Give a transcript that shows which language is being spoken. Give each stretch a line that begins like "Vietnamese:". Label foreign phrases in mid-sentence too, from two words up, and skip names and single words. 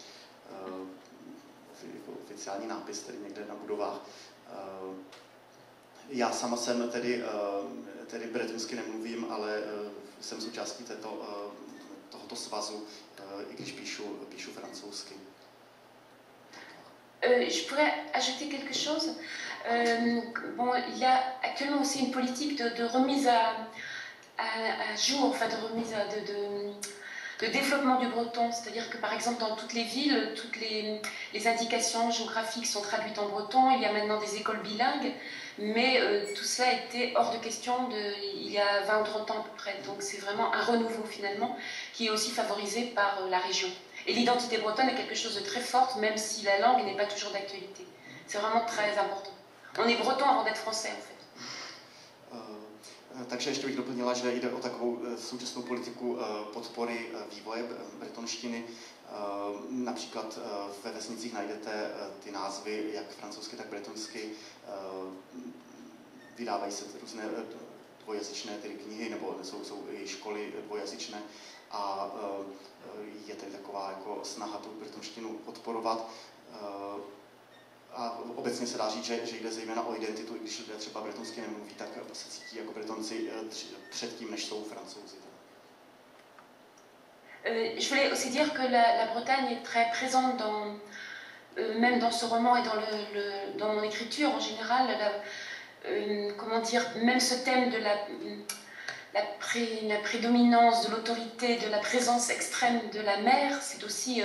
Czech: Jako oficiální nápis tedy někde na budovách. Já sama jsem tedy bretonsky nemluvím, ale jsem součástí tohoto svazu, i když píšu francouzsky.
French: Je pourrais ajouter quelque chose. Bon, il y a actuellement aussi une politique de remise à jour, enfin de remise de développement du breton, c'est-à-dire que par exemple dans toutes les villes, toutes les indications géographiques sont traduites en breton, il y a maintenant des écoles bilingues, mais tout cela était hors de question il y a 20 ou 30 ans à peu près, donc c'est vraiment un renouveau finalement qui est aussi favorisé par la région. Et l'identité bretonne est quelque chose de très forte, même si la langue n'est pas toujours d'actualité. C'est vraiment très important. On est breton avant d'être français en fait.
Czech: Takže ještě bych doplnila, že jde o takovou současnou politiku podpory vývoje bretonštiny. Například ve vesnicích najdete ty názvy, jak francouzsky, tak bretonsky. Vydávají se různé dvojazyčné tedy knihy, nebo jsou i školy dvojazyčné. A je tedy taková jako snaha tu bretonštinu podporovat. A obecně se dá říct, že jde zejména o identitu, i když lidé třeba bretonsky nemluví, tak se cítí jako Bretonci předtím, než jsou Francouzi.
French: Je voulais aussi dire que la Bretagne est très présente même dans ce roman et dans mon écriture en général. Comment dire, même ce thème de la prédominance de l'autorité, de la présence extrême de la mer, c'est aussi...